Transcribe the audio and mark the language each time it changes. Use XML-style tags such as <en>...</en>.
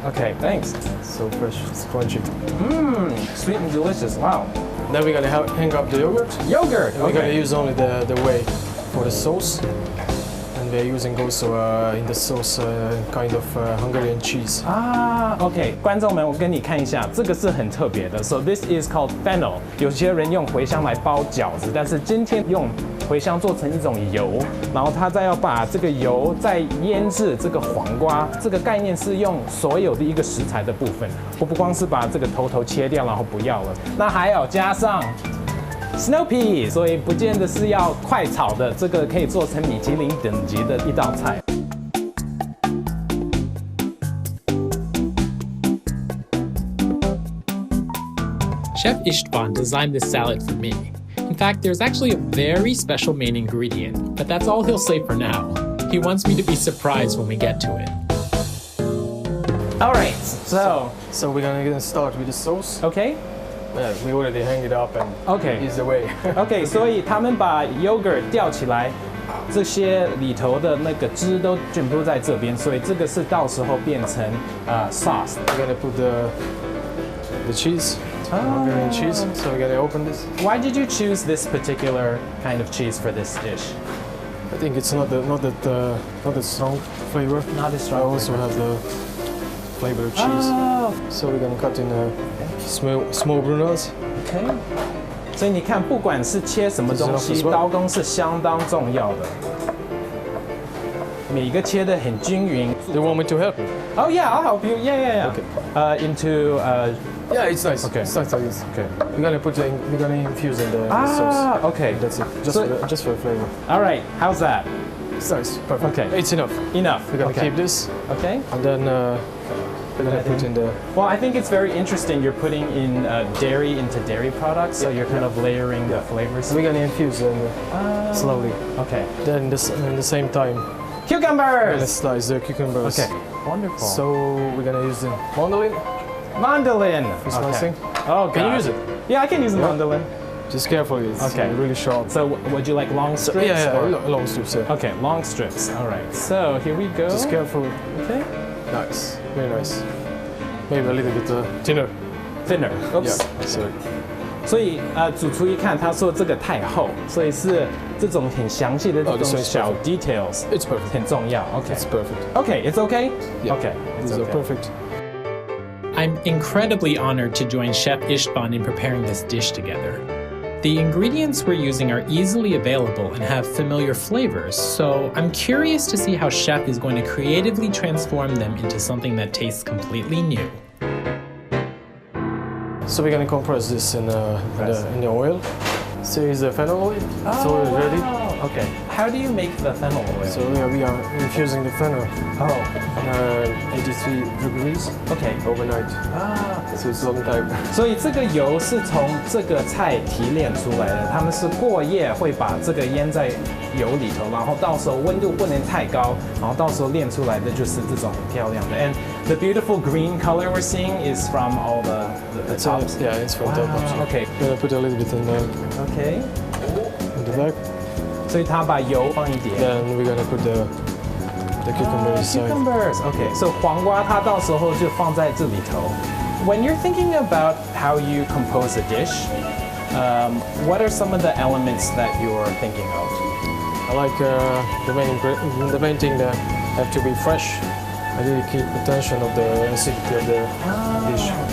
<en>Okay, thanks. So fresh, it's crunchy. Sweet and delicious, wow. Then we're gonna hang up the yogurt. Yogurt, and we're gonna use only the whey for the sauce. And we're using also in the sauce kind of Hungarian cheese.</en> <zh>OK， 观众们，我跟你看一下，这个是很特别的。</zh> <en>So this is called fennel。</en> <zh>有些人用茴香来包饺子，但是今天用茴香做成一种油，然后他再要把这个油再腌制这个黄瓜。这个概念是用所有的一个食材的部分，不光是把这个头切掉，然后不要了，那还要加上 snow peas， 所以不见得是要快炒的，这个可以做成米其林等级的一道菜。</zh> <en>Chef Istvan designed this salad for me. In fact, there's actually a very special main ingredient, but that's all he'll say for now. He wants me to be surprised when we get to it. All right, so we're gonna start with the sauce. OK， Yeah, we already hang it up and OK is the way.</en> <zh>OK， 所以他们把 yogurt 吊起来，这些里头的那个汁都全部在这边，所以这个是到时候变成sauce。</zh> <en>We're gonna put the cheese. Hungarian cheese. So we're gonna open this. Why did you choose this particular kind of cheese for this dish? I think it's not that strong flavor. Not as I strong. also have the flavor of cheese. Oh, So we're gonna cut in small brunoise. OK。</en> <zh>所以你看，不管是切什么东西，刀工是相当重要的。每个切得很均匀。</zh> <en>Do you want me to help you? Oh yeah, I'll help you. Yeah. Okay. Into Yeah, it's nice. Okay. It's nice like this. Okay. We're gonna infuse in the sauce. OK. That's it. Just for the flavor. All right, how's that? It's nice. Perfect. Okay. It's enough. Enough. We're gonna okay. keep this, Okay. and then we're gonna put in the. Well, I think it's very interesting. You're putting in dairy into dairy products, so you're kind of layering the flavors. We're gonna infuse them slowly. Okay. Then in the same time, we're Cucumbers. gonna slice the cucumbers. Okay. Wonderful. So we're gonna use the mandolin mandolin. for slicing. Oh, Can you God. use it? Yeah, I can use a mandolin. Just carefully. It's Okay. really sharp. So, would you like long strips? Yeah, or- long strips. Yeah. Okay, long strips. All right. So here we go. Just careful. Okay. Nice. Very nice. Maybe a little bit thinner. Thinner. Oops. Yeah. Sorry.</en> <zh>所以主厨一看，他说这个太厚，所以是这种很详细的这种</zh> <en>this is</en> <zh>小 details</zh> <en>It's perfect.</en> <zh>很重要。Okay.</zh> <en>It's perfect. Okay, it's okay. Yeah. Okay, it's These are okay. perfect. I'm incredibly honored to join Chef Istvan in preparing this dish together. The ingredients we're using are easily available and have familiar flavors, so I'm curious to see how Chef is going to creatively transform them into something that tastes completely new. So we're gonna compress this in the oil. So here's the fennel oil. It's already ready. Okay. How do you make the fennel oil? So we are infusing the fennel. Oh. 83 degrees Okay. overnight. So it's a long time.</en> <zh>所以这个油是从这个菜提炼出来的，他们是过夜会把这个腌在油里头，然后到时候温度不能太高，然后到时候炼出来的就是这种很漂亮的。</zh> <en>And the beautiful green color we're seeing is from all the tops. Yeah, it's from top. Wow, okay. We're gonna put a little bit in Okay. the back.</en> <zh>所以他把油放一点。</zh> <en>Then we're gonna put the cucumber inside. Cucumbers. Okay.</en> <zh>So 黄瓜它到时候就放在这里头。</zh> <en>When you're thinking about how you compose a dish, what are some of the elements that you're thinking of? I like the main thing that have to be fresh. I really keep attention of the acidity of the dish.</en>